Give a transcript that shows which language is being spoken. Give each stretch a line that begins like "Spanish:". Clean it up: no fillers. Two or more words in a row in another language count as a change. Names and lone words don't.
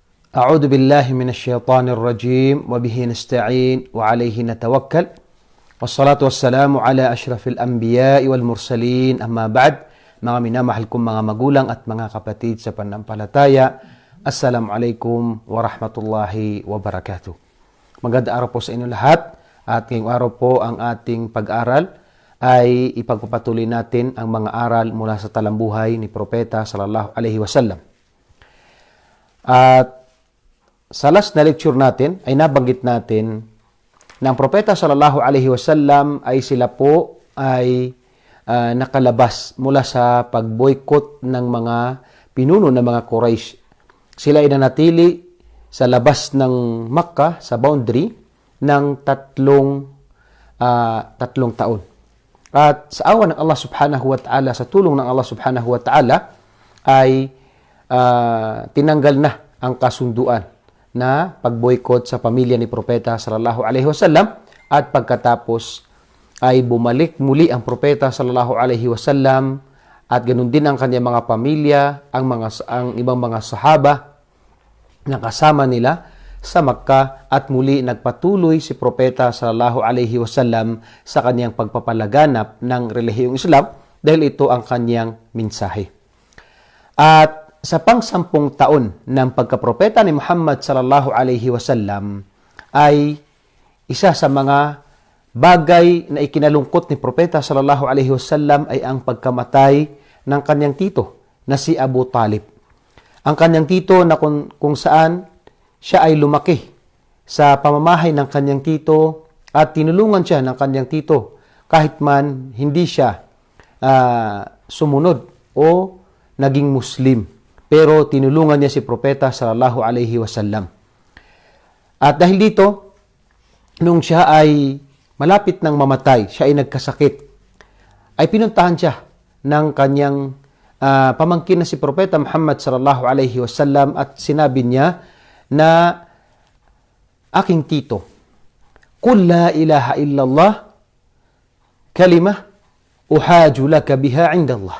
Arabic: أعوذ بالله من الشيطان الرجيم وبه نستعين وعليه نتوكل والصلاة والسلام على أشرف الأنبياء والمرسلين أما بعد.
Filipino: Mga minamahal kong mga magulang at mga kapatid sa pananampalataya,
Arabic: Assalamualaikum warahmatullahi wabarakatuh.
Filipino: Magandang araw po sa inyo lahat at ngayong araw po ang ating pag-aaral ay ipagpapatuloy natin ang mga aral mula sa talambuhay ni Propeta
Arabic: sallallahu alaihi wasallam.
Filipino: At sa last na lecture natin ay nabanggit natin na ang Propeta
Arabic: sallallahu alaihi wasallam
Filipino: ay sila po ay nakalabas mula sa pag-boycott ng mga pinuno ng mga Quraysh. Sila ay nanatili sa labas ng Makkah, sa boundary, ng tatlong taon. At sa awa ng Allah
Arabic: subhanahu wa ta'ala,
Filipino: sa tulong ng Allah
Arabic: subhanahu wa ta'ala,
Filipino: ay tinanggal na ang kasunduan na pag-boycott sa pamilya ni Propeta
Arabic: sallallahu alaihi wasallam,
Filipino: at pagkatapos ay bumalik muli ang Propeta
Arabic: sallallahu alaihi wasallam
Filipino: at ganun din ang kanyang mga pamilya, ang ibang mga sahaba na kasama nila sa Makkah, at muli nagpatuloy si Propeta
Arabic: sallallahu alaihi wasallam
Filipino: sa kanyang pagpapalaganap ng relihiyong Islam dahil ito ang kanyang mensahe. At sa pang-10 taon ng pagkapropeta ni Muhammad
Arabic: sallallahu alaihi wasallam
Filipino: ay isa sa mga bagay na ikinalungkot ni Propeta
Arabic: sallallahu alaihi wasallam
Filipino: ay ang pagkamatay ng kanyang tito na si Abu Talib. Ang kanyang tito na kung saan siya ay lumaki sa pamamahay ng kanyang tito at tinulungan siya ng kanyang tito kahit man hindi siya sumunod o naging Muslim. Pero tinulungan niya si Propeta
Arabic: sallallahu alaihi wasallam.
Filipino: At dahil dito, nung siya ay malapit ng mamatay, siya ay nagkasakit, ay pinuntahan siya ng kanyang pamangkin na si Propeta Muhammad
Arabic: sallallahu alaihi wasallam
Filipino: at sinabi niya na, aking tito,
Arabic: Qul la ilaha illallah kalimah uhaju laka biha indallah.